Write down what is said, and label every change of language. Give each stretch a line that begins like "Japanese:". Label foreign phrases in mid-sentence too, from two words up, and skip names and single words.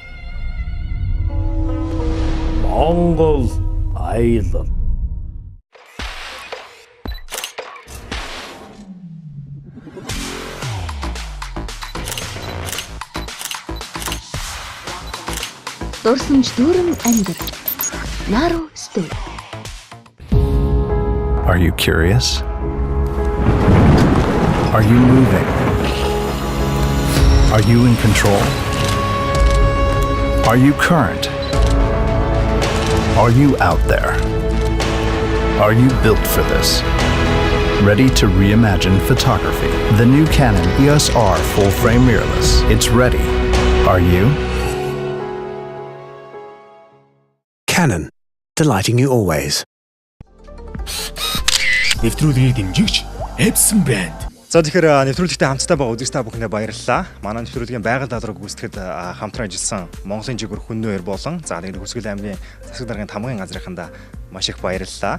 Mongolian: Монгол аялал. Дурсамж дүүрэн амьдар. Наруу студ.
English: Are you curious? Are you moving? Are you in control? Are you current? Are you out there? Are you built for this? Ready to reimagine photography? The new Canon EOS R full-frame mirrorless. It's ready. Are you? Canon, delighting you always.
Mongolian: Нэвтрүүлгийг дэмжигч Хэсэг брэнд. За тэгэхээр нэвтрүүлэгтээ хамтдаа байгаа үзэгч та бүхэндээ баярлалаа. Манай нэвтрүүлгийн байгаль даалгаврыг гүйцэтгэхэд хамтран ажилласан Монголын жигүүр хүннээр болон за тэгээд Хэсэг аймгийн засаг даргын тамгын газрынхандаа маш их баярлалаа.